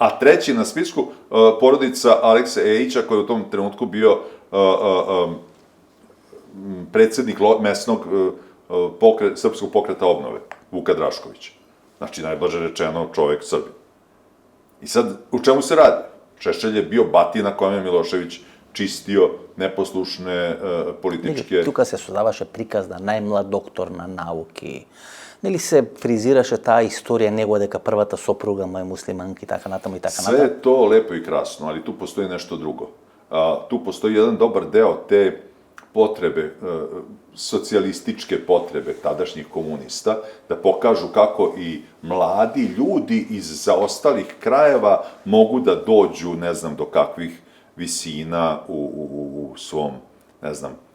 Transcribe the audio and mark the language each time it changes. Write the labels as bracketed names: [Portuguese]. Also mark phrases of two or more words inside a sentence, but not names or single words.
[Serbian] A treći na spisku, porodica Alekse Ejića, koji je u tom trenutku bio predsjednik mesnog srpskog pokreta obnove, Vuka Draškovića. Znači, najblaže rečeno, čovek Srbin. I sad, u čemu se radi? Šešelj je bio batina kojem je Milošević čistio neposlušne političke... [Macedonian] Тука се создаваше приказ на најмлад доктор на науки. Нели се фризираше таа историја негова дека првата сопруга му е муслиманка и така натаму и така натаму. [Serbian] Sve je to lepo i krasno, ali tu postoji nešto drugo. Tu postoji jedan dobar deo te potrebe, socijalističke potrebe tadašnjih komunista, da pokažu kako i mladi ljudi iz zaostalih krajeva mogu da dođu, ne znam, do kakvih visina u svom, ne znam,